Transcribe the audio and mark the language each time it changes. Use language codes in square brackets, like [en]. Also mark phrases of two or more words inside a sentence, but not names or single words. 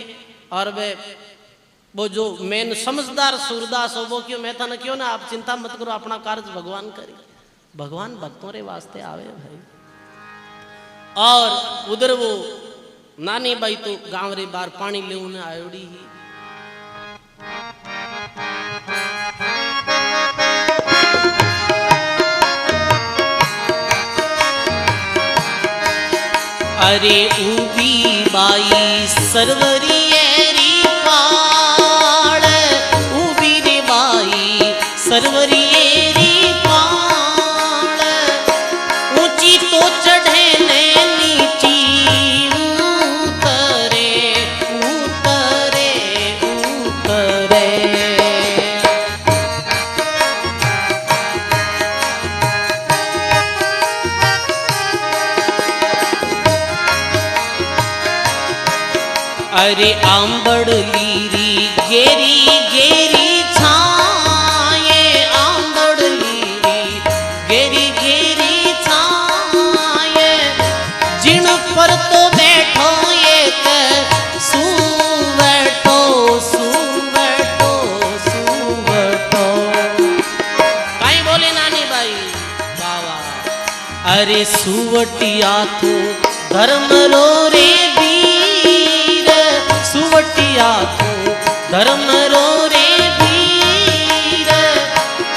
[hi] और वो जो मेन समझदार सूरदास हो वो क्यों मैं था ना क्यों ना आप चिंता मत करो अपना कार्य भगवान करे। [rwr] भगवान भक्तों रे वास्ते आवे भाई। और उधर वो नानी बाई तो गांव रे बार पानी ले उन्हें आयोड़ी ही। अरे उबी बाई सरवरी री पाड़, उबी रे बाई सरवरी री पाड़, ऊंची तो चढ़े ने नीची उतरे उतरे उतरे। अरे आंबड़ लीरी गेरी गेरी छाए, आंबड़ लीरी गेरी गेरी छाए, जिन पर तो बैठो एक सुवटो सुवटो सुवटो। कहीं बोले नानी भाई बाबा। अरे सुवटिया तो धर्म रो रे सुवटिया तो धर्म रो रे वीर,